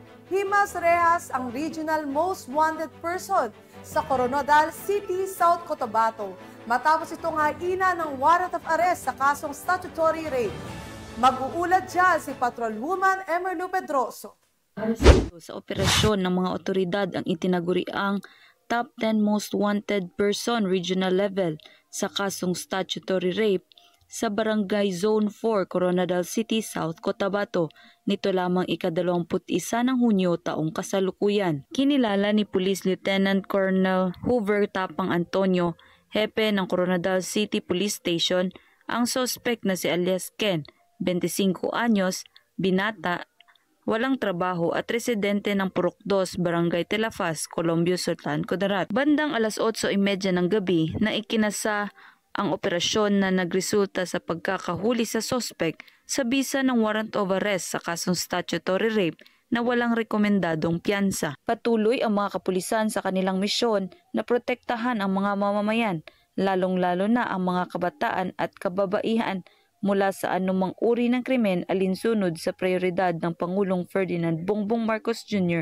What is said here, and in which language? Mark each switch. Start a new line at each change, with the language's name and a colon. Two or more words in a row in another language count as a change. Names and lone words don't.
Filipino: Himas Rehas ang
English: regional most wanted person
Filipino: sa Coronadal City, South Cotabato matapos itong haina ng
English: warrant of arrest
Filipino: sa kasong
English: statutory rape.
Filipino: Mag-uulat dyan si Patrolwoman Emerlu Pedroso. Sa operasyon ng mga otoridad ang itinaguriang
English: top 10 most wanted person regional level
Filipino: sa kasong
English: statutory rape
Filipino: sa Barangay Zone 4, Coronadal City, South Cotabato, nito lamang ika-21 ng Hunyo taong kasalukuyan. Kinilala ni Police Lieutenant Colonel Hoover Tapang Antonio, hepe ng Coronadal City Police Station, ang suspect na si alias Ken, 25 anyos, binata, walang trabaho at residente ng Purok 2, Barangay Telafaz, Colombio, Sultan, Kudarat. Bandang alas 8:30 ng gabi na ikinasa ang operasyon na nagresulta sa pagkakahuli sa suspect sa bisa ng
English: warrant of arrest
Filipino: sa kasong
English: statutory rape
Filipino: na walang rekomendadong piyansa. Patuloy ang mga kapulisan sa kanilang misyon na protektahan ang mga mamamayan, lalong-lalo na ang mga kabataan at kababaihan mula sa anumang uri ng krimen alinsunod sa prioridad ng Pangulong Ferdinand Bongbong Marcos Jr.